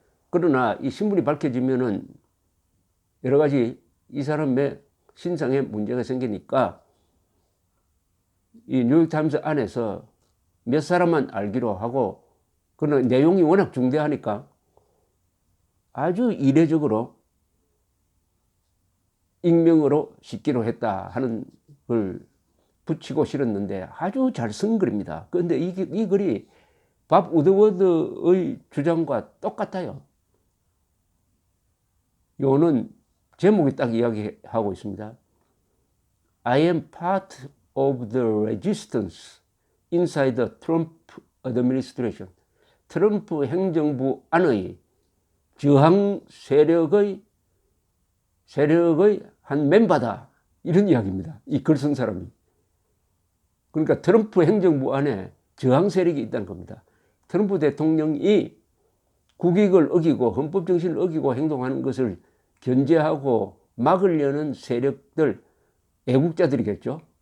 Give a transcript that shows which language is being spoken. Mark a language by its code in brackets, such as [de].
[ko] 그러나 이 신분이 밝혀지면은 여러 가지 이 사람의 신상에 문제가 생기니까 이 뉴욕타임스 안에서 몇 사람만 알기로 하고, 그러나 내용이 워낙 중대하니까 아주 이례적으로 익명으로 싣기로 했다 하는 걸 붙이고 실었는데 아주 잘 쓴 글입니다. 그런데 이 글이 밥 우드워드의 주장과 똑같아요. 요는 제목이 딱 이야기하고 있습니다. [en] I am part of the resistance inside the Trump administration. [ko] 트럼프 행정부 안의 저항 세력의 한 멤버다. 이런 이야기입니다. 이 글 쓴 사람이. 그러니까 트럼프 행정부 안에 저항 세력이 있다는 겁니다. 트럼프 대통령이 국익을 어기고 헌법 정신을 어기고 행동하는 것을 견제하고 막으려는 세력들, 애국자들이겠죠.